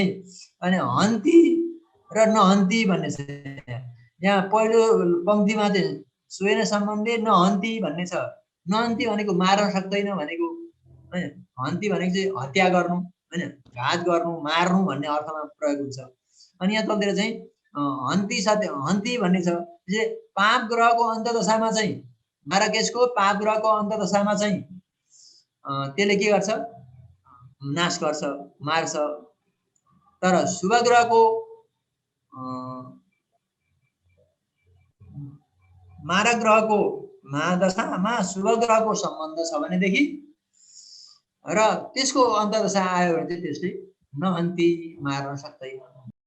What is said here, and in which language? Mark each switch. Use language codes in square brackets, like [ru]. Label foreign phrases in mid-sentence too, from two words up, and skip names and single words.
[ne] अनि हन्ति र नहन्ति भन्ने छ। यहाँ पहिलो पंक्तिमा चाहिँ [sa] स्वेन सम्बन्धी नहन्ति [ne] भन्ने छ। नहन्ति भनेको मार्न सक्दैन भनेको हैन, हन्ति भनेको चाहिँ हत्या गर्नु हैन, घात गर्नु, मार्नु भन्ने अर्थमा प्रयोग हुन्छ। अनि यहाँ तलतिर चाहिँ [sa] हन्ति सत्य हन्ति [ne] भन्ने छ। पाप ग्रहको अन्तदशामा चाहिँ मारकेशको पाप ग्रहको अन्तदशामा चाहिँ त्यसले के गर्छ, नाश गर्छ, मार्छ। तर शुभ ग्रहको मारक ग्रहको महादशामा शुभ ग्रहको सम्बन्ध छ भनेदेखि र त्यसको अन्तदशा आयो भने चाहिँ त्यसले नहन्ति मार्न सक्दैन।